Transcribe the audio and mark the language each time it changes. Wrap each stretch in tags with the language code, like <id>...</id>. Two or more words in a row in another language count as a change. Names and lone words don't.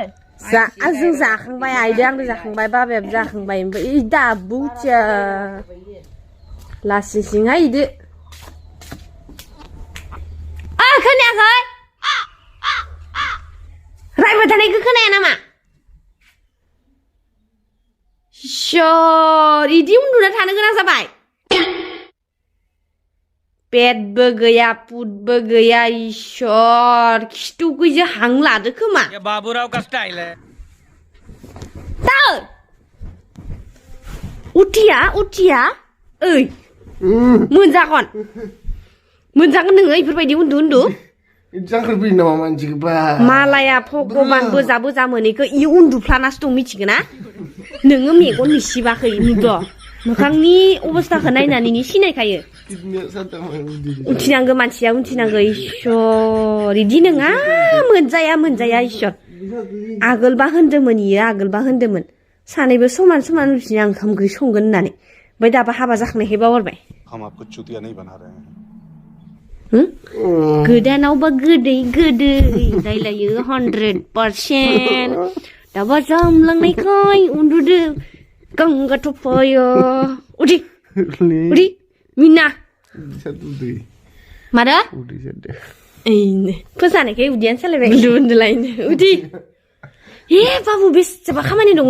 <brx>जों जाखांबाय आइदो आंबो जाखांबाय बाबायाबो जाखांबाय ओमफ्राय दाबो उथिया लासिंसिंहाय इदो खोनायाखै रायबाय थानायखौ खोनाया नामा इसोर इदि उन्दुना थानो गोनां जाबाय पेटबो गैया पुटबो गैया इसोर खिथुखैसो हां लादो खोमा</brx> <hi>ये बाबूराव का स्टाइल है</hi> <brx>उथिया ओइ मोनजागोन नोङो इफोरबायदि उन्दु जांख्रिफैयो नामा मानसिखौबा मालाया भगबान बोजा बोजा मोनैखौ इ उन्दुफ्लानासो दं मिथिगोना नोङो मेगन निसिबाखै नुद' मोखांनि अबस्थाखौ नायनानै सिनायखायो उथिनांगौ मानसिया उथिनांगौ इसोर इदि नङा मोनजाया इसोर आगोलबा होनदोंमोन सानैबो समान समान उथिना ओंखाम ओंख्रि संगोन होननानै ओमफ्राय दाबा हाबा जाखांनायखाय बावगारबाय</brx> <hi>हम आपको चूतिया नहीं बना रहे हैं</hi> <brx>गोदानावबा गोदै गोदै रायलायो 100% दाबा जामलांनायखाय उन्दुदो गंगा थफायो उदि मिना मारा फोजानायखाय उदियानो सालायबाय उन्दुलायनो उदि ए बाबु बेसेबा खामानि दङ</brx>